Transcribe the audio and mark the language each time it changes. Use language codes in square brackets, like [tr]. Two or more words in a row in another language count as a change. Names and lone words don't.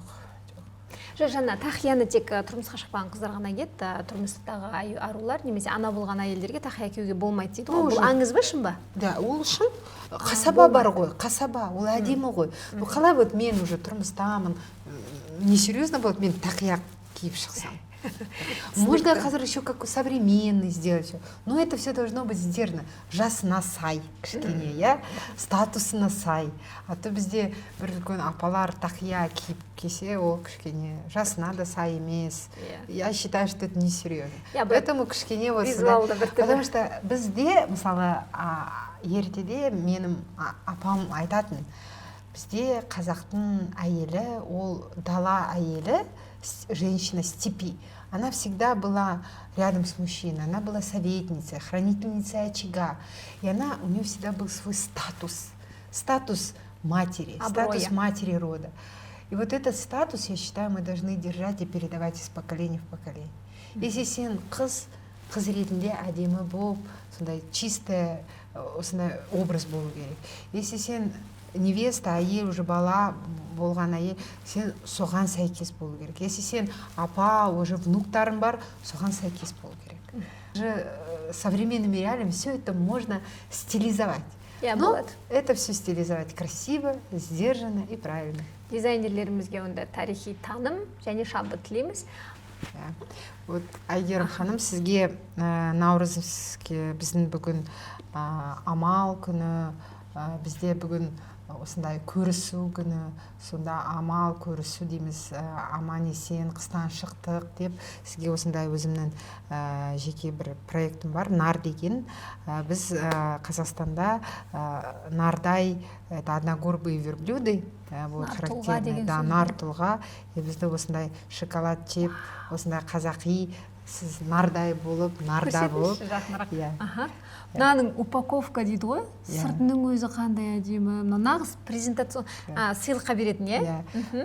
[kk] Жаңа тақияны тек тұрмысқа шықпаған қыздар ғана киеді, тұрмыстағы арулар немесе ана болған әйелдерге тақия киюге болмайды дейді ғой. Бұл аңыз ба, шын ба? Да, ол үшін қасаба бар ғой, қасаба, ол әдемі ғой. Қалай вот мен уже тұрмыстамын, несерьезно болады, мен тақия киіп шықсам. [ru] Можно қазір еще какой современный сделать все. Но это все должно быть сдержано. [kk] Жасына сай, кішкене, иә, статусына сай. А то бізде бір үлкен апалар тақия киіп келсе, ол кішкене жасына да сай емес. [ru] Я считаю, что это несерьезно. Поэтому кішкене вот [kk] визуалды бір түрлі. [ru] Потому что [kk] бізде, мысалы, ертеде менің апам айтатын, бізде қазақтың әйелі, ол дала әйелі, [ru] женщина степи, она всегда была рядом с мужчиной, она была советницей, хранительницей очага, и у нее всегда был свой статус матери, статус матери рода. И вот этот статус, я считаю, мы должны держать и передавать из поколения в поколение. [kk] Если сен қыз ретінде әдемі болып, сондай чистый осындай образ болу керек. Если сен невеста, әйел, уже бала болған әйел, сен соған сәйкес болу керек. Если сен апа, уже внуктарың бар, соған сәйкес болу керек. [ru] Уже современными реалиями все это можно стилизовать. Но это все стилизовать красиво, сдержанно и правильно. [kk] Дизайнерлерімізге онда тарихи таным және шабыт тілейміз. Вот Айгерім ханым, сізге Наурызке біздің бүгін амал күні, бізде бүгін осындай көрісу күні, сонда амал көрісу дейміз, аман есен қыстан шықтық деп, сізге осындай өзімнің жеке бір проектім бар, нар деген. Біз Қазақстанда нардай, [ru] это одногорбые верблюды, вот характерный, [kk] да, нар тұлға, бізді осындай шоколад жеп, осындай қазақи, сіз нардай болып, нарда болып. Мынаның упаковка дейді ғой, сыртының өзі қандай әдемі, нағыз презентацион сыйлыққа беретін, иә?